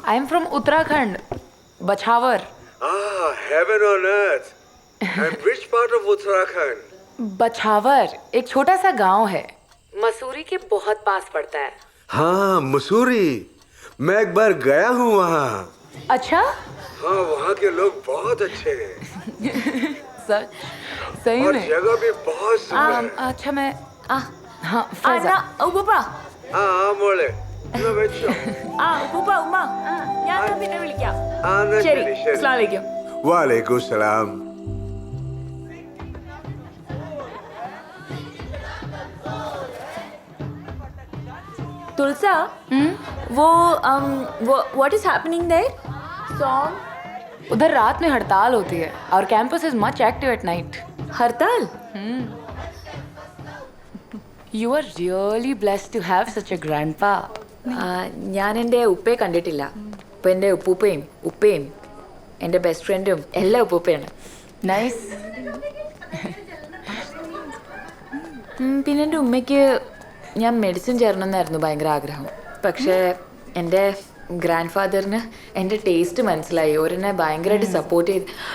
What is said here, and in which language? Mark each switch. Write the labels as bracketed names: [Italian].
[English] I'm from Uttarakhand, Bachhavar. Ah, heaven on earth. And which part of Uttarakhand? [Hindi] बछावर एक छोटा सा गांव है, मसूरी के बहुत पास पड़ता है. हाँ मसूरी, मैं एक बार गया हूँ वहाँ. अच्छा? हाँ, वहाँ के लोग बहुत अच्छे हैं. सच? सही और में? जगह भी बहुत सुंदर है. अच्छा मैं Ah, हाँ फैजा. [Malayalam] ഉപ്പുപ്പ. हाँ മോളെ, എന്നാ വെച്ചോ. ആ ഉപ്പുപ്പ, ഉമ്മ ഞാൻ പിന്നെ വിളിക്കാം. ആ, എന്നാ ശരി, ശരി, ശരി. അസ്സലാമു അലൈക്കും. [Hindi] वालेकुम सलाम. [English] तुलसा, वो what is happening there? Song? [Hindi] उधर रात में हड़ताल होती है और [English] Campus is much active at night. [Malayalam] Hartal? [English] You are really blessed to have such a grandpa. [Malayalam] ഞാൻ എൻ്റെ ഉപ്പയെ കണ്ടിട്ടില്ല. ഇപ്പം എൻ്റെ ഉപ്പൂപ്പയും ഉപ്പയും എൻ്റെ ബെസ്റ്റ് ഫ്രണ്ടും എല്ലാം ഉപ്പൂപ്പയാണ്. [English] Nice. [Malayalam] പിന്നെ എൻ്റെ ഉമ്മയ്ക്ക് ഞാൻ മെഡിസിൻ ചേരണമെന്നായിരുന്നു ഭയങ്കര ആഗ്രഹം. പക്ഷേ എൻ്റെ ഗ്രാൻഡ് ഫാദറിന് എൻ്റെ ടേസ്റ്റ് മനസ്സിലായി, ഓരെന്നെ ഭയങ്കരമായിട്ട് സപ്പോർട്ട് ചെയ്ത്.